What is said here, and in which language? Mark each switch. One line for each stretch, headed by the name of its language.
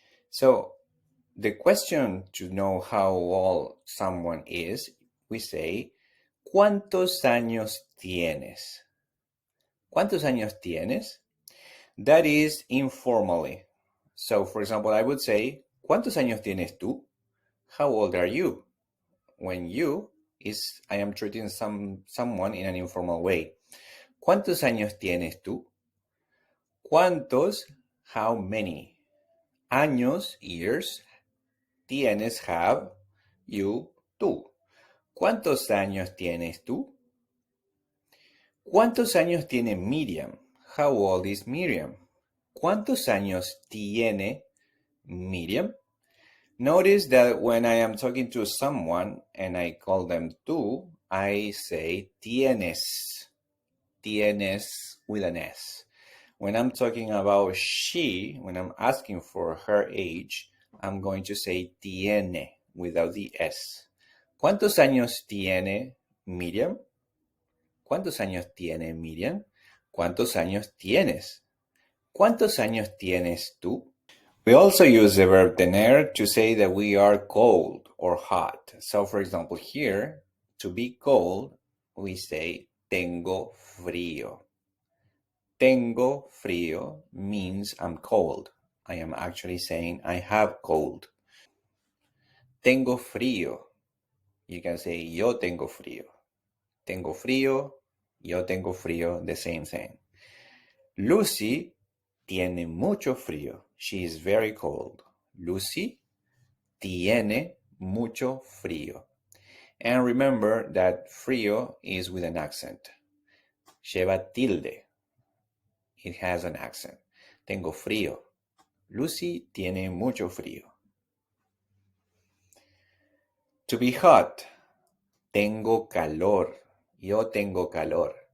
English: So, the question to know how old someone is, we say,
Spanish: ¿cuántos años tienes? ¿Cuántos años tienes?
English: That is informally. So, for example, I would say,
Spanish: ¿cuántos años tienes tú?
English: How old are you? When you is, I am treating someone in an informal way.
Spanish: ¿Cuántos años tienes tú? ¿Cuántos?
English: How many?
Spanish: Años, years. Tienes, have. You, tú. ¿Cuántos años tienes tú? ¿Cuántos años tiene Miriam?
English: How old is Miriam?
Spanish: ¿Cuántos años tiene Miriam?
English: Notice that when I am talking to someone and I call them tú, I say tienes. Tienes with an S. When I'm talking about she, when I'm asking for her age, I'm going to say tiene without the S.
Spanish: ¿Cuántos años tiene Miriam? ¿Cuántos años tiene Miriam? ¿Cuántos años tienes? ¿Cuántos años tienes tú?
English: We also use the verb tener to say that we are cold or hot. So, for example, here, to be cold, we say
Spanish: tengo frío. Tengo frío
English: means I'm cold. I am actually saying I have cold.
Spanish: Tengo frío.
English: You can say
Spanish: yo tengo frío. Tengo frío, yo tengo frío,
English: the same thing.
Spanish: Lucy tiene mucho frío.
English: She is very cold.
Spanish: Lucy tiene mucho frío.
English: And remember that frío is with an accent.
Spanish: Lleva tilde.
English: It has an accent.
Spanish: Tengo frío. Lucy tiene mucho frío.
English: To be hot.
Spanish: Tengo calor. Yo tengo calor.